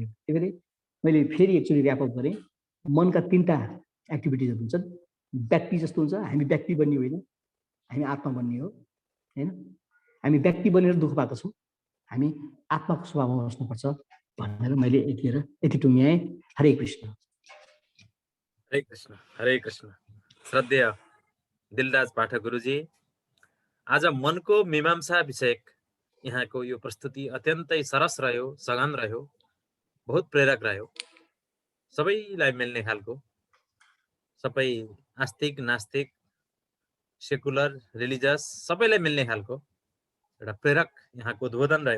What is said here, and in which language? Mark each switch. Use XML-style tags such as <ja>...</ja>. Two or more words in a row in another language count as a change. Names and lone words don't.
<ne>त्यही भएर मैले फेरि</ne> <en>actually wrap up</en> <ne>गरेँ। मनका तीनटा एक्टिभिटिजहरू हुन्छन्। व्यक्ति जस्तो हुन्छ, हामी व्यक्ति बन्ने होइन, हामी आत्मा बन्ने हो, होइन? हामी व्यक्ति बनेर दुःख पाएको छौँ, हामी आत्माको स्वभावमा बस्नुपर्छ भनेर मैले यति टुङ्ग्याएँ। हरे कृष्ण। हरे कृष्ण, हरे कृष्ण। श्रद्धेय दिलराज पाठक गुरुजी, आज मनको मीमांसा विषयक यहाँको यो प्रस्तुति अत्यन्तै सरस रह्यो, सघन रह्यो, बहुत प्रेरक रह्यो। सबैलाई मिल्ने खालको, सबै आस्तिक नास्तिक</ne> <en>secular religious</en> <ne>सबैलाई मिल्ने खालको एउटा प्रेरक यहाँको उद्बोधन रह्यो।</ne>